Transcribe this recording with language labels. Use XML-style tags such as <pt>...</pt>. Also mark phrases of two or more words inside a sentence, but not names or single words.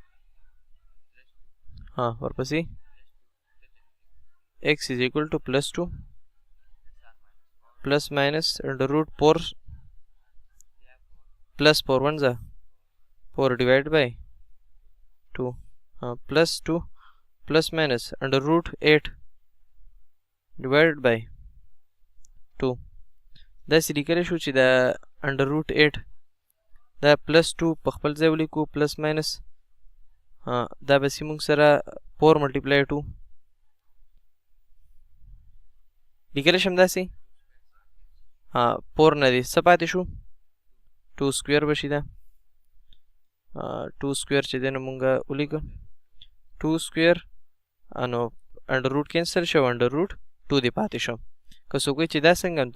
<en>ورپسې x is equal to plus 2 plus minus under root 4 plus 4 ones are 4 divided by 2 plus 2 plus minus under root 8 divided by 2</en> <ps>دا سری کړی شو چې دا</ps> <en>under root 8 دا plus 2</en> <ps>په خپل ځای ولیکو</ps> <en>plus minus</en> <ps>دا به سي موږ سره</ps> <en>4 multiply 2</en> <ps>لیکلی شم داسې 4 نه دی څه پاتې شو 2 سکویر بشي دا 2 سکویر چې دی نو مونږ ولیکو 2 سکویر نو</ps> <en>under root</en> <ps>کینسل شو</ps> <en>under root</en> <ps>2 دی پاتې شو که څوک وایي چې دا څنګه نو</ps>